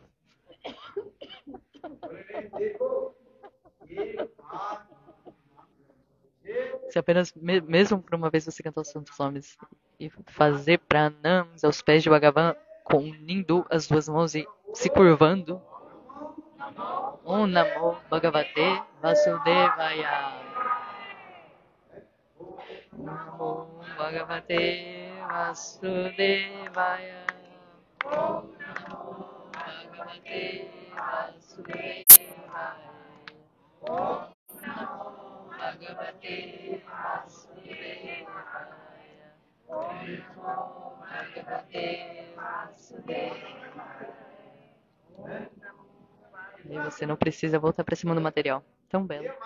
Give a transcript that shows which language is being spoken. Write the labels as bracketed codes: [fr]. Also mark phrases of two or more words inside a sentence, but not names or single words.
[pt] Se apenas, mesmo por uma vez você cantar os santos nomes e fazer pranams aos pés de Bhagavan, unindo as duas mãos e se curvando. [sa] Om Namo Bhagavate Vasudevaya. Om Namo Bhagavate Vasudevaya. Om Namo Bhagavate Vasudevaya. Om Namo Bhagavate Vasudevaya. Om Namo Bhagavate Vasudevaya. [pt] E você não precisa voltar para esse mundo material. Tão belo.